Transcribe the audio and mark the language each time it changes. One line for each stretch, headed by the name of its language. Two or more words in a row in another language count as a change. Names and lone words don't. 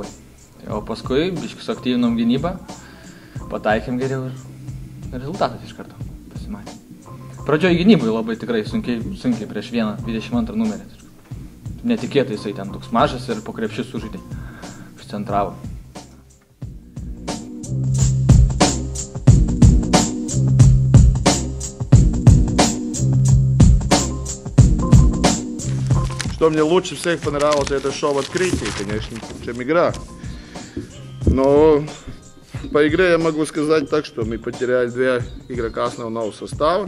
Lithuanian: O paskui biškį suaktyvinom gynybą, pataikėm geriau ir rezultatas iš karto pasimatė. Pradžioj gynybui labai tikrai sunkiai prieš 22 numerį. Netikėtai jisai ten toks mažas ir po krepšį sužaidė, užcentravo.
Russian: Что мне лучше всех понравилось, это шоу открытий, конечно, чем игра. Но по игре я могу сказать так, что мы потеряли 2 игрока основного состава.